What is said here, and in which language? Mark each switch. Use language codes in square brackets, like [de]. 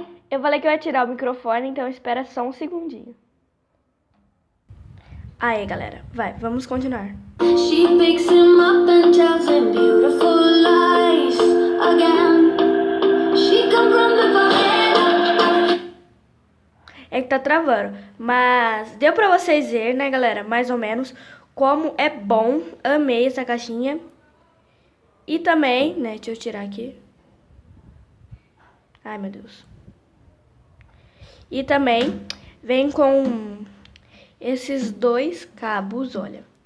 [pt] Eu falei que eu ia tirar o microfone, então espera só um segundinho. Aí, galera, vamos continuar. [en] She picks him up and tells him beautiful lies again. She come from the favela. [pt] É que tá travando, mas deu pra vocês ver, né, galera, mais ou menos como é bom. Amei essa caixinha. E também, né, deixa eu tirar aqui. Ai, meu Deus. E também vem com esses dois cabos, olha.